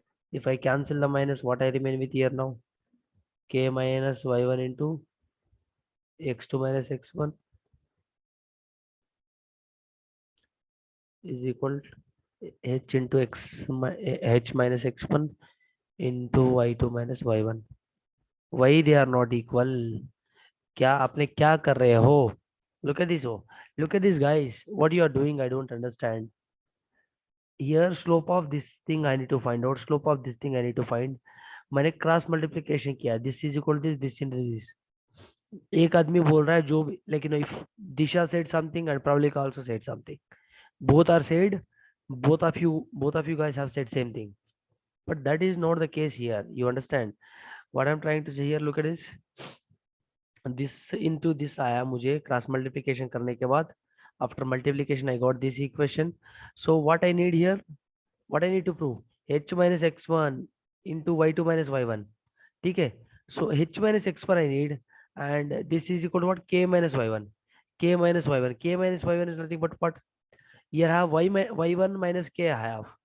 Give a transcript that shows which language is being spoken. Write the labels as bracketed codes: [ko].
[en] If I cancel the minus, what I remain with here now? K minus y1 into x2 minus x1 is equal to h into h minus x1 into y2 minus y1. Why they are not equal? [hi] क्या आपने क्या कर रहे हो? [en] Look at this. Oh, look at this, guys. What you are doing, I don't understand. Here, slope of this thing I need to find out. Slope of this thing I need to find. [hi] मैंने cross multiplication किया. [en] This is equal to this into this. [hi] एक आदमी बोल रहा है जो लेकिन [en] if Disha said something and Pravalika also said something. Both are said. Both of you guys have said same thing. But that is not the case here. You understand what I'm trying to say here? Look at this. This into this [hi] आया मुझे cross multiplication करने के बाद. [en] After multiplication, I got this equation. So what I need here? What I need to prove? H minus x1 into y2 minus y1. [hi] ठीक है. [en] So h minus x1 I need, and this is equal to what? K minus y1. K minus y1. K minus y1 is nothing but what? Here I have y1 minus k I have.